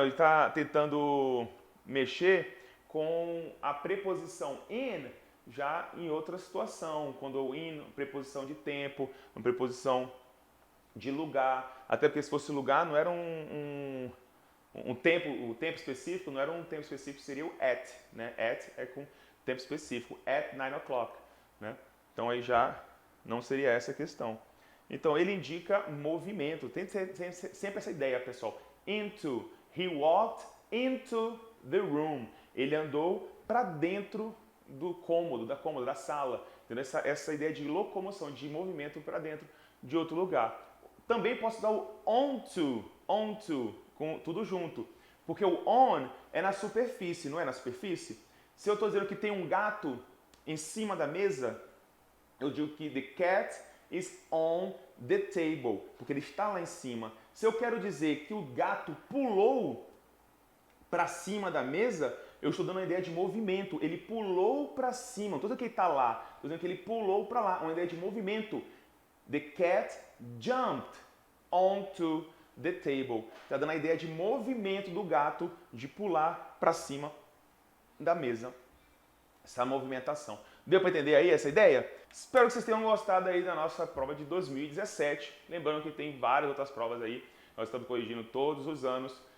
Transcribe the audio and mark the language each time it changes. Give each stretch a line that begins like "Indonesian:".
Portuguese: Ele está tentando mexer com a preposição in já em outra situação, quando o in, preposição de tempo, uma preposição de lugar, até porque se fosse lugar não era um tempo, o tempo específico não era um tempo específico, seria o at, né? At é com tempo específico,
English: at 9 o'clock,
Portuguese: né? Então aí já não seria essa a questão. Então ele indica movimento, tem sempre essa ideia, pessoal.
English: Into, he walked into the room.
Portuguese: Ele andou para dentro do cômodo, da sala. Entendeu? Essa ideia de locomoção, de movimento para dentro de outro lugar. Também posso dar o onto, com tudo junto. Porque o on é na superfície, não é na superfície? Se eu estou dizendo que tem um gato em cima da mesa, eu digo que
English: the cat is on the table,
Portuguese: porque ele está lá em cima. Se eu quero dizer que o gato pulou para cima da mesa, eu estou dando uma ideia de movimento. Ele pulou para cima. Não estou dizendo que ele está lá, estou dizendo que ele pulou para lá. Uma ideia de movimento.
English: The cat jumped onto the table.
Portuguese: Está dando a ideia de movimento do gato de pular para cima da mesa. Essa movimentação. Deu para entender aí essa ideia? Espero que vocês tenham gostado aí da nossa prova de 2017. Lembrando que tem várias outras provas aí. Nós estamos corrigindo todos os anos.